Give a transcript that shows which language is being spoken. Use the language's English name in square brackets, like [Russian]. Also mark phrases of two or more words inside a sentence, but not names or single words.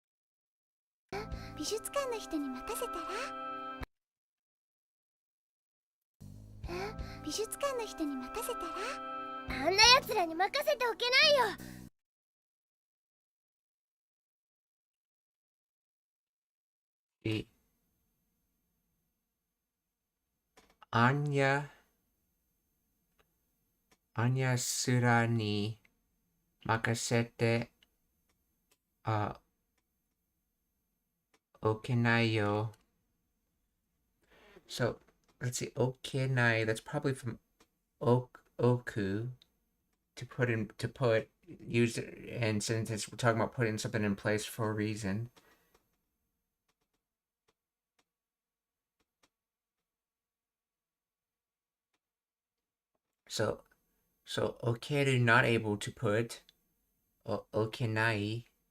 [Japanese] 美術館の人に任せたら美術館の人に任せたら？あんな奴らに任せておけないよ。あんな奴らに任せておけないよ. [English] So let's see, okenai, that's probably from oku, use it, and since we're talking about putting something in place for a reason. So okeru, not able to put, okenai.